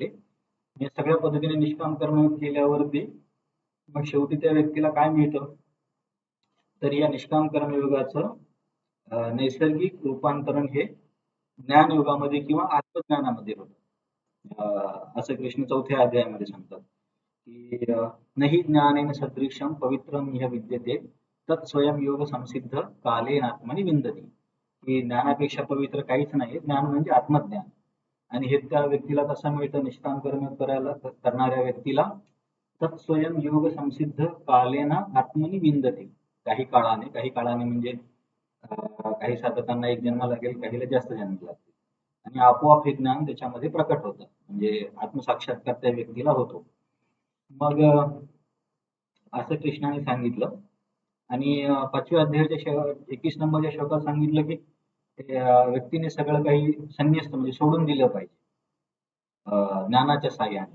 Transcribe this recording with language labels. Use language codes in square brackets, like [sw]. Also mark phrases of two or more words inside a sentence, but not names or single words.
[mr] या सगळ्या पद्धतीने निष्काम कर्मयोग केल्यावरती मग शेवटी त्या व्यक्तीला काय मिळतं तर या निष्काम कर्मयोगाचं नैसर्गिक रूपांतरण हे ज्ञानयोगामध्ये किंवा आत्मज्ञानामध्ये होतं. असं कृष्ण चौथ्या अध्यायामध्ये सांगतात की [sa] नहि ज्ञानेन सदृशम पवित्रम इह विद्यते तत्स्वयं योग संसिद्ध कालेन आत्मनि विंदती. [mr] की ज्ञानापेक्षा पवित्र काहीच नाही, ज्ञान म्हणजे आत्मज्ञान. आणि हे त्या व्यक्तीला कसं मिळतं निष्काम कर्म करणाऱ्या व्यक्तीला [sa] तत्स्वयं योग संसिद्ध कालेन आत्मनि विंदती. [mr] काही काळाने म्हणजे काही साधकांना एक जन्म लागेल, काहीला जास्त जन्म लागतील आणि आपोआप हे ज्ञान त्याच्यामध्ये प्रकट होतं, म्हणजे आत्मसाक्षात्कार त्या व्यक्तीला होतो. मग असं कृष्णाने सांगितलं आणि 5व्या अध्यायाच्या 21 नंबरच्या श्लोकात सांगितलं की व्यक्तीने सगळं काही संन्यस्त म्हणजे सोडून दिलं पाहिजे ज्ञानाच्या साह्याने.